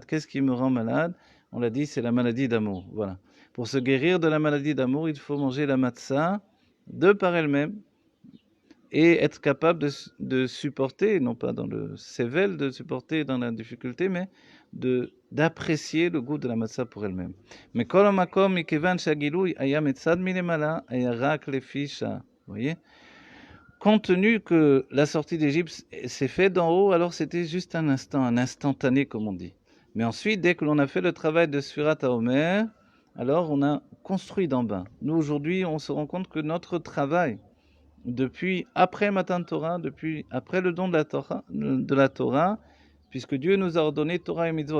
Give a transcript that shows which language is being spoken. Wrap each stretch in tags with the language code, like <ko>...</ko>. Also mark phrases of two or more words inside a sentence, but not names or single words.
<fr>Qu'est-ce qui me rend malade? On l'a dit, c'est la maladie d'amour, voilà. Pour se guérir de la maladie d'amour, il faut manger la matzah de par elle-même, et être capable de supporter, non pas dans le sével, de supporter dans la difficulté, mais d'apprécier le goût de la matzah pour elle-même.</fr> <he>Mais כל מקום מכיוון שהגילוי היה מצד מלמעלה היה רק לפי שעה.</he> <fr>Vous voyez, compte tenu que la sortie d'Égypte s'est faite d'en haut, alors c'était juste un instant, un instantané comme on dit. Mais ensuite, dès que l'on a fait le travail de</fr> <he>ספירת העומר,</he> <fr>alors on a construit d'en bas. Nous aujourd'hui, on se rend compte que notre travail, depuis après</fr> <he>מתן תורה,</he> <fr>depuis après le don de la Torah, puisque Dieu nous a ordonné Torah et Mitzvot.</fr>